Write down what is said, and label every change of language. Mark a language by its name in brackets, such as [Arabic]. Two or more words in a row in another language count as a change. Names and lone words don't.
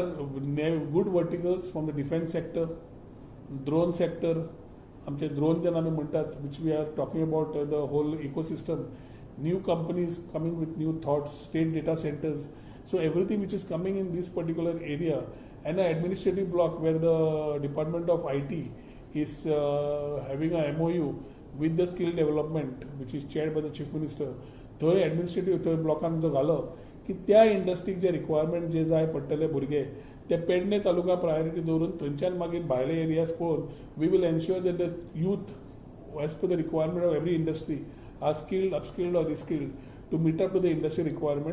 [English] there are good verticals from the defence sector, drone sector, [Konkani] आमचे ड्रोन जेन्ना आमी म्हणटात, [English] which we are talking about the whole ecosystem, new companies coming with new thoughts, state data centers. So everything which is coming in this particular area, and an administrative block where the Department of IT is having a MOU with the skill development, which is chaired by the Chief Minister. [Konkani] थंय एडमिनिस्ट्रेटिव्ह थंय ब्लॉकान जो घालो की त्या इंडस्ट्रीक जे रिक्वायरमेंट जे जाय पडटले भुरगे ते पेडणे तालुका प्रायोरिटी दवरून थंयच्यान मागीर भायले एरियाज पळोवन [English] we will ensure that the youth as per the requirement of every industry are skilled, upskilled or reskilled to meet up to the industry requirement.